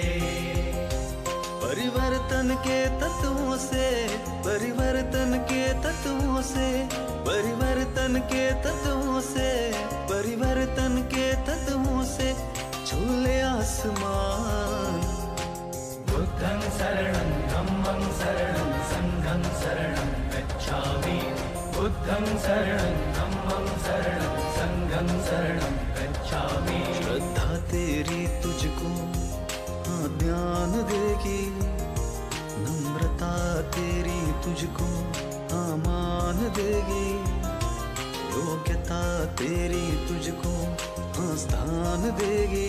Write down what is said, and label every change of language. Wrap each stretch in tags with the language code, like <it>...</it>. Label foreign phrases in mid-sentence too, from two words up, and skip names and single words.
<hi>परिवर्तन के तत्वों से, परिवर्तन के तत्वों से, परिवर्तन के तत्वों से, परिवर्तन के तत्वों से झूले आसमान।</hi> <pi>बुद्धं शरणं धम्मं शरणं संघं शरणं गच्छामि, बुद्धं शरणं धम्मं शरणं संघं शरणं गच्छामि।</pi> <hi>श्रद्धा तेरी तुझको हाँ ज्ञान देगी, नम्रता तेरी तुझको हाँ मान देगी, योग्यता तेरी तुझको हाँ स्थान देगी।</hi>